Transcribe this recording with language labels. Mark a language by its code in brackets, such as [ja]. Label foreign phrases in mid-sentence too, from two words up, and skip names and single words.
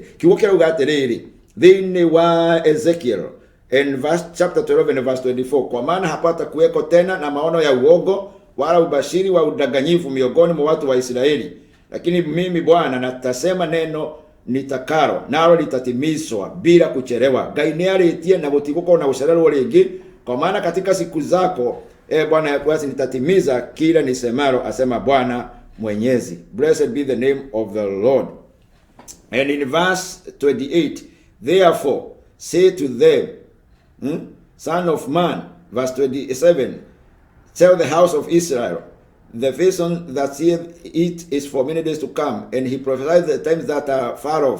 [ki] Kiugo kirauga atiriri thini wa Ezekiel [en] in verse chapter 12 and verse 24, [sw] kwa maana hapata kuweko tena na maono ya uongo wala ubashiri wa udanganyifu miongoni mwa watu wa Israeli. Lakini mimi Bwana natasema neno nitakaro nalo litatimizwa bila kuchelewa. [ki] Ngai niaritie na gutiguko na ucererwo ringi, [sw] kwa maana katika siku zako Bwana basi nitatimiza kila nisemalo, asema Bwana Mwenyezi. [en] Blessed be the name of the Lord. And in verse 28, Therefore, say to them, Son of man, verse 27, tell the house of Israel, the vision that seeth it is for many days to come, and he prophesied the times that are far off.